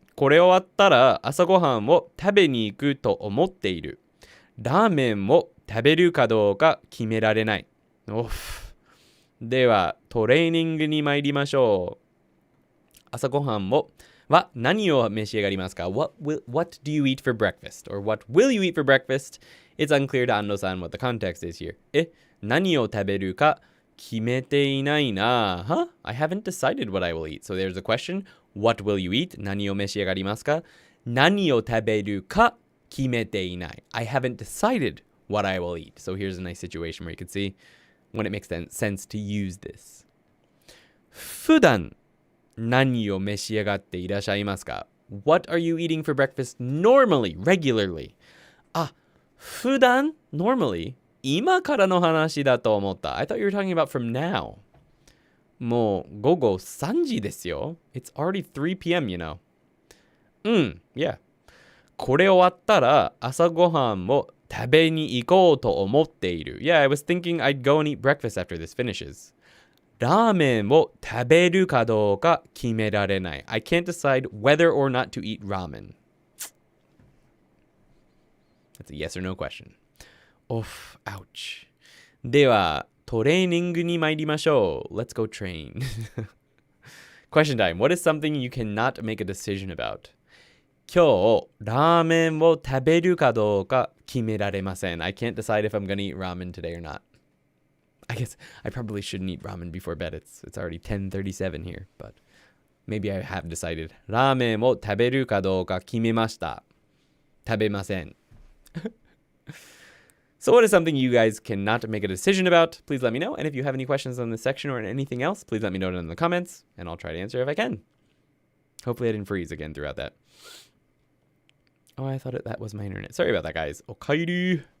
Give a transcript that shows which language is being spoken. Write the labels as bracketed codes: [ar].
[ja] これ終わったら朝ごはんを食べに行くと思っている。ラーメンを食べるかどうか決められない。おふ。では、トレーニングに参りましょう。朝ごはんは何を召し上がりますか？ [en] What do you eat for breakfast? Or what will you eat for breakfast? It's unclear to Ando-san what the context is here. [ja] 何を食べるか決めていないな。 [en] Huh? I haven't decided what I will eat. So there's a question. What will you eat? [ja] 何を召し上がりますか？何を食べるか決めていない。 [en] I haven't decided what I will eat. So here's a nice situation where you can see when it makes sense to use this. [ja] 普段何を召し上がっていらっしゃいますか？ [en] What are you eating for breakfast normally, regularly? [ja] あ、普段 normally? 今からの話だと思った。 [en] I thought you were talking about from now. [ja] もう午後3時ですよ。 [en] It's already 3 p.m., you know. Yeah. [ja] これ終わったら朝ごはんを食べに行こうと思っている。 [en] Yeah, I was thinking I'd go and eat breakfast after this finishes. [ja] ラーメンを食べるかどうか決められない。 [en] I can't decide whether or not to eat ramen. That's a yes or no question. Oof, ouch. [ja] では、トレーニングに参りましょう。 [en] Let's go train. Question time. What is something you cannot make a decision about? [ja] 今日、ラーメンを食べるかどうか決められません。 [en] I can't decide if I'm gonna eat ramen today or not. I guess I probably shouldn't eat ramen before bed. It's already 10:37 here, but maybe I have decided. [ja] ラーメンを食べるかどうか決めました。食べません。 [en] So what is something you guys cannot make a decision about? Please let me know. And if you have any questions on this section or anything else, please let me know it in the comments, and I'll try to answer if I can. Hopefully I didn't freeze again throughout that. Oh, I thought that was my internet. Sorry about that, guys. Okairu.